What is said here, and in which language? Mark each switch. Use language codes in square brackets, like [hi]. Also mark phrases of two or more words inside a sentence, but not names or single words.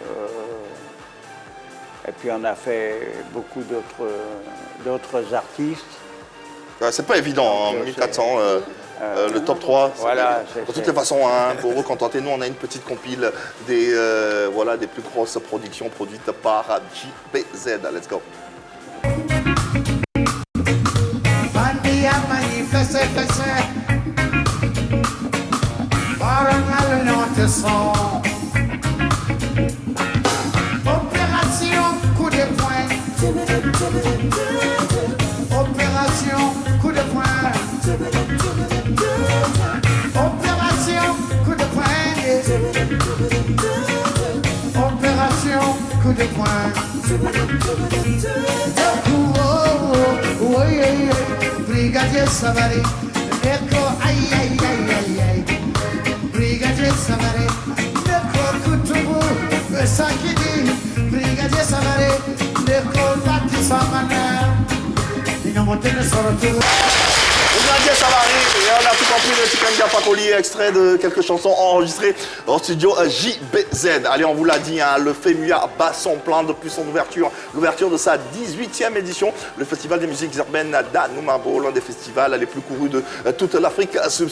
[fr] Et puis on a fait beaucoup d'autres artistes. C'est pas évident, hein, 1400, le top 3. Voilà, de toutes les façons, hein, pour vous contenter, nous on a une petite compile des plus grosses productions produites par JBZ. [en] Let's go. [fr] Opération coup de poing. Opération coup de poing. Opération coup de poing. Opération coup de poing. Brigadier Savary. Echo aïe aïe aïe aïe aïe. Brigadier Savary. Echo Kutubu. Sakidi. Brigadier Savary. Echo Bati Samana. Brigadier Savary, et on a tout compris de Tikendia Fakoli, extrait de quelques chansons enregistrées au studio JBZ. Allez, on vous l'a dit, hein, le FEMUA bat son plein depuis son ouverture, l'ouverture de sa 18e édition, le Festival des musiques urbaines d'Anoumabo, l'un des festivals les plus courus de toute l'Afrique subsaharienne.